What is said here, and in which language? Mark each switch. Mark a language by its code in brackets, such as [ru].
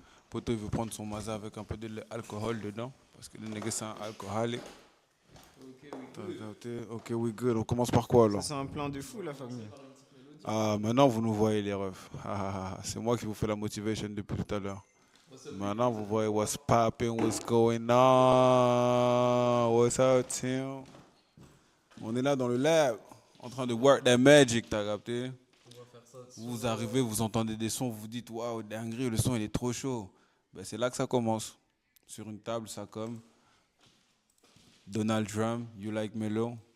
[fr] Poto, il veut prendre son maza avec un peu d'alcool dedans, parce que le nègre, c'est un alcoolique. [en] Ok, we good. [fr] On commence par quoi, là? Ça, c'est un plan de fou, la famille. Ah, maintenant, vous nous voyez, les refs. C'est moi qui vous fais la motivation depuis tout à l'heure. Maintenant, vous voyez [en] what's popping, what's going on, what's up, team. [fr] On est là dans le lab, en train de [en] work that magic, [fr] t'as capté? Vous arrivez, vous entendez des sons, vous vous dites, waouh, dinguerie, le son il est trop chaud. Ben, c'est là que ça commence. Sur une table, ça comme Donald Drum, You Like Melo,